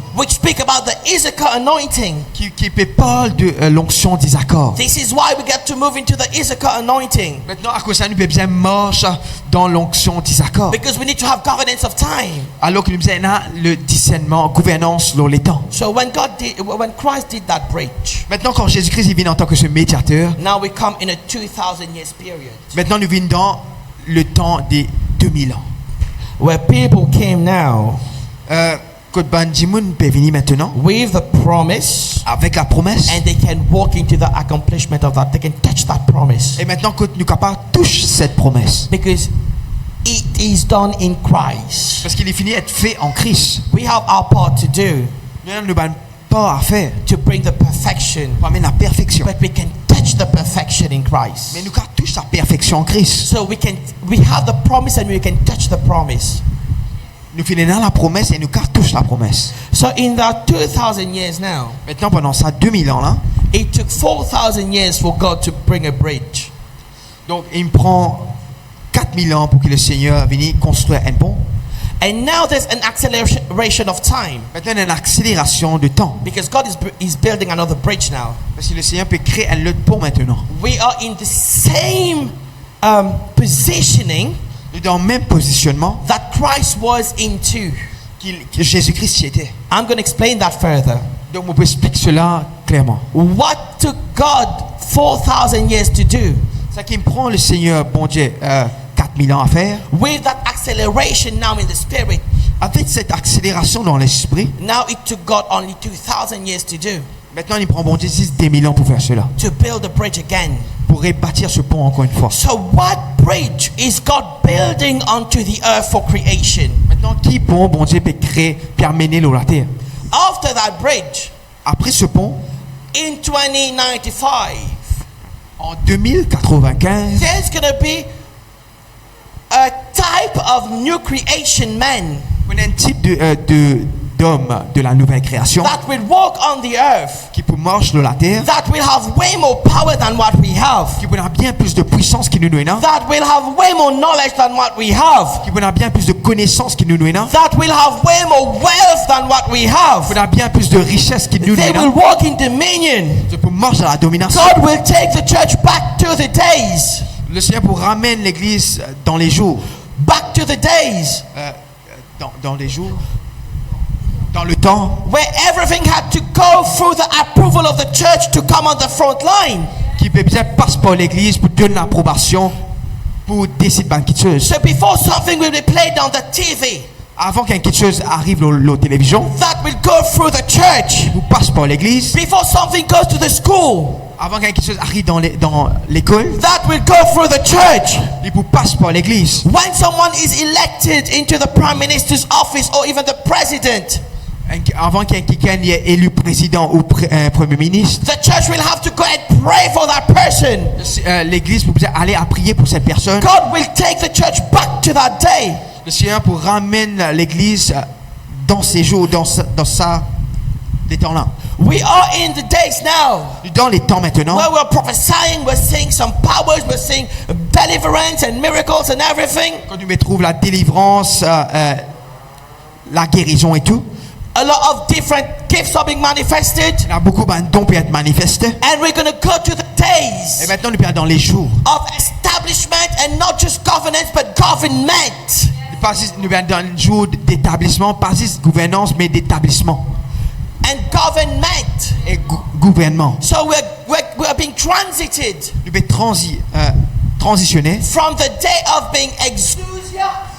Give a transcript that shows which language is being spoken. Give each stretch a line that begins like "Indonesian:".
English: Which speak about the Issachar anointing.
French: qui parle de l'onction d'Isaac.
English: This is why we get to move into the Issachar anointing.
French: Maintenant à cause de ça nous peut bien marcher dans l'onction d'Isaac.
English: Because we need to have governance of time.
French: Alors que nous avons le discernement, gouvernance dans les temps.
English: So when Christ did that bridge,
French: Maintenant quand Jésus-Christ il vient en tant que ce médiateur,
English: now we come in a 2,000 years period.
French: maintenant nous venons dans le temps des 2000 ans.
English: Where people came now
French: Côte Banjimoun peut venir maintenant
English: with the promise,
French: avec la promesse.
English: and they can walk into the accomplishment of that. They can touch that promise.
French: Et maintenant que nous sommes capables de toucher cette promesse.
English: Because it is done in Christ.
French: Parce qu'il est fini d'être fait en Christ.
English: We have our part to do.
French: Nous avons une pas à faire
English: to bring the perfection.
French: pour amener la perfection.
English: But we can touch the perfection in Christ.
French: Mais nous touchons la perfection en Christ.
English: So we have the promise and we can touch the promise.
French: Nous finissons la promesse et nous touchons la promesse.
English: So in that 2,000 years now,
French: Maintenant, pendant ça 2000 ans là,
English: it took 4,000 years for God to bring a bridge.
French: donc il me prend 4000 ans pour que le Seigneur vienne construire un pont.
English: And now there's an acceleration of time
French: Maintenant, il y a une accélération de temps.
English: because God is building another bridge now.
French: Parce que le Seigneur peut créer un autre pont maintenant.
English: We are in the same positioning
French: Nous sommes dans le même positionnement
English: that Christ was into.
French: que Jésus-Christ y était.
English: I'm going to explain that further.
French: Donc, on peut expliquer cela clairement.
English: What took God 4,000 years to do?
French: Ça qui me prend le Seigneur, bon Dieu, 4000 ans à faire.
English: With that acceleration now in the spirit,
French: Avec cette accélération dans l'esprit,
English: now it took God only 2,000 years to do,
French: maintenant il prend bon Dieu 2000 ans pour faire cela.
English: to build a bridge again.
French: Pour rebâtir ce pont encore une fois.
English: So what bridge is God building onto the earth for creation?
French: Maintenant, qui pont, bon Dieu, peut créer, puis amener l'eau à la terre?
English: After that bridge,
French: Après ce pont,
English: in 2095,
French: en 2095,
English: there's going to be a type of new creation man
French: on a un type d'homme de la nouvelle création
English: that will walk on the earth,
French: qui peut marcher sur la terre,
English: that will have way more power than what we have,
French: qui peut avoir bien plus de puissance que nous avons,
English: that will have way more knowledge than what we have,
French: qui peut avoir bien plus de connaissances que nous avons,
English: that will have way more wealth than what we
French: qui
English: have.
French: peut avoir bien plus de richesses que nous
English: They will
French: avons,
English: walk in dominion.
French: qui peut marcher dans la domination.
English: God will take the church back to the days,
French: Le Seigneur pour ramener l'église dans les jours,
English: back to the days
French: dans les jours, dans le temps
English: where everything had to go through the approval of the church to come on the front line.
French: qui peut bien passer par l'église pour donner l'approbation pour décider de quelque chose.
English: So before something will be played on the TV,
French: Avant qu'un quelque chose arrive à la télévision,
English: that will go through the church.
French: vous passe par l'église.
English: Before something goes to the school,
French: Avant qu'un quelque chose arrive dans l'école,
English: that will go through the church.
French: il vous passe par l'église.
English: When someone is elected into the prime minister's office or even the president,
French: Avant qu'un quelqu'un est élu président ou premier ministre,
English: the church will have to go and pray for that person.
French: l'église vous aller à prier pour cette personne.
English: God will take the church back to that day.
French: Le Seigneur pour ramener l'église dans ces jours, dans ça, des temps là.
English: We are in the days now
French: Dans les temps maintenant,
English: where we're prophesying, we're seeing some powers, we're seeing deliverance and miracles and everything.
French: quand nous trouvons la délivrance, la guérison et tout,
English: A lot of different gifts are being manifested.
French: il y a beaucoup de dons qui peuvent être manifestés.
English: And we're going to go to the
French: Et
English: days
French: maintenant, nous sommes dans les jours.
English: of establishment and not just governance but government.
French: Pas juste, nous sommes dans les jours d'établissement, pas juste gouvernance, mais d'établissement
English: And government.
French: et gouvernement.
English: So we're being transited
French: Nous pouvons transitionner
English: from the day of being exousia